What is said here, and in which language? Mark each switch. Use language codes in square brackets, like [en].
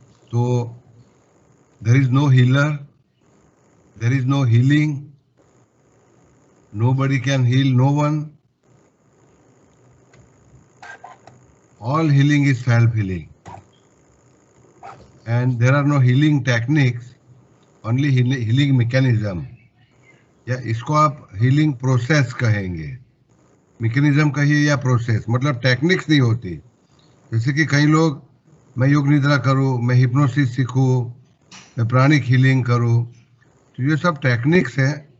[en] तो there is no healer, there is no healing, nobody can heal no one. All healing is self-healing, and there are no healing techniques, only healing mechanism. [hi] या इसको आप healing process कहेंगे, mechanism कहिए या process, मतलब techniques नहीं होती। जैसे कि कई लोग, मैं योग निद्रा करूं, मैं हिप्नोसिस सीखूं, मैं प्राणिक हीलिंग करूं, तो ये सब टेक्निक्स है।